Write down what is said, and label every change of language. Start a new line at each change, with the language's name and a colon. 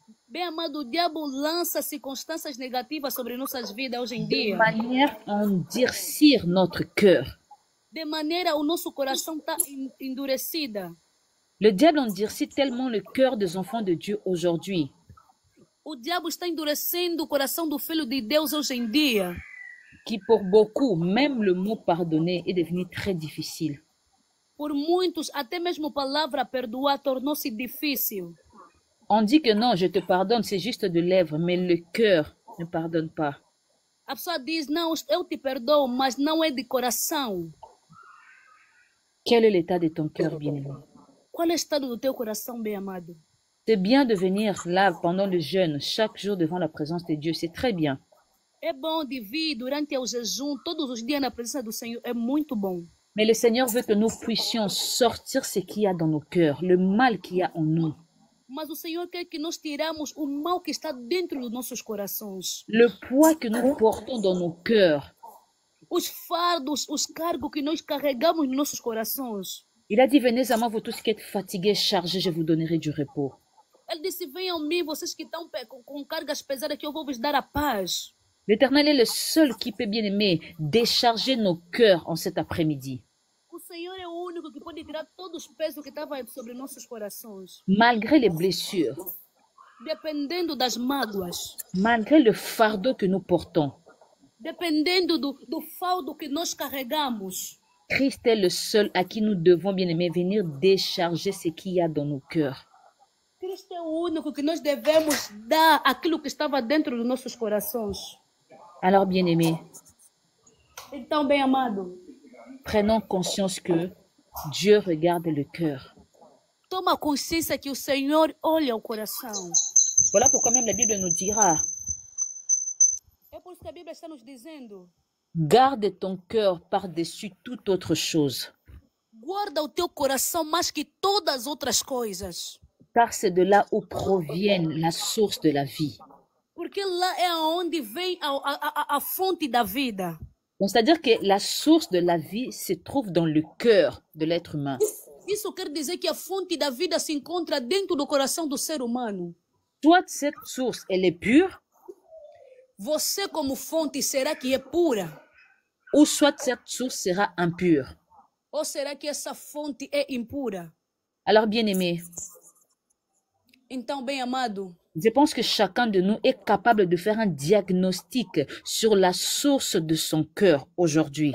Portuguese: Bem amado, o diabo lança circunstâncias negativas sobre nossas vidas hoje em dia.
French: manière à endurcir notre cœur.
Portuguese: De maneira o nosso coração está endurecida.
French: Le diable endurcit tellement le cœur des enfants de Dieu aujourd'hui
Portuguese: O diabo está endurecendo o coração do filho de Deus hoje em dia.
French: que pour beaucoup, même le mot pardonner est devenu très difficile.
Portuguese: Por muitos, até mesmo a palavra perdoar tornou-se difícil.
French: On dit que non, je te pardonne, c'est juste de lèvres, mais le cœur ne pardonne pas.
Portuguese: A pessoa diz, não, eu te perdoo, mas não é de coração.
French: Quel est l'état de ton cœur, bien-aimé?
Portuguese: Qual é o estado do teu coração, bem amado?
French: C'est bien de venir là pendant le jeûne, chaque jour devant la présence de Dieu, c'est très bien.
Portuguese: É bom de vir durante o jejum, todos os dias na presença do Senhor, é muito bom.
French: Mais le Seigneur veut que nous puissions sortir ce qu'il y a dans nos cœurs, le mal qu'il y a en nous.
Portuguese: Mas o Senhor quer que nós tiramos o mal que está dentro dos nossos corações.
French: Le poids que nous portons dans nos cœurs.
Portuguese: Os fardos, os cargos que nós carregamos nos nossos corações.
French: Il a dit, venez à moi, vous tous qui êtes fatigués, chargés, je vous donnerai du repos.
Portuguese: Ele disse, venham a mim, vocês que estão com cargas pesadas, que eu vou vos dar a paz.
French: L'Éternel est le seul qui peut, bien aimer, décharger nos cœurs en cet après-midi.
Portuguese: O Senhor é o único que pode tirar todos os pesos que estavam sobre nossos corações.
French: Malgré les blessures,
Portuguese: Dependendo das mágoas.
French: malgré le fardeau que nous portons,
Portuguese: Dependendo do fardo que nós carregamos.
French: Christ est le seul à qui nous devons, bien aimer, venir décharger ce qu'il y a dans nos cœurs.
Portuguese: Cristo é o único que nós devemos dar aquilo que estava dentro dos nossos corações.
French: Alors, bien aimé,
Portuguese: Então, bem amado,
French: prenons conscience que Dieu regarde le cœur.
Portuguese: toma consciência que o Senhor olha o coração.
French: Voilà pourquoi même la Bible nous dira,
Portuguese: É por isso que a Bíblia está nos dizendo:
French: garde ton cœur par-dessus toute autre chose,
Portuguese: guarda o teu coração mais que todas as outras coisas.
French: car c'est de là où provienne la source de la vie.
Portuguese: Porque lá é onde vem a fonte da vida.
French: Donc, c'est-à-dire que la source de la vie se trouve dans le cœur de l'être humain.
Portuguese: Isso quer dizer que a fonte da vida se encontra dentro do coração do ser humano.
French: Soit cette source, elle est pure,
Portuguese: Você como fonte será que é pura?
French: ou soit cette source sera impure.
Portuguese: Ou será que essa fonte é impura?
French: Alors, bien-aimés,
Portuguese: Então, bem amado,
French: je pense que chacun de nous est capable de faire un diagnostic sur la source de son cœur aujourd'hui.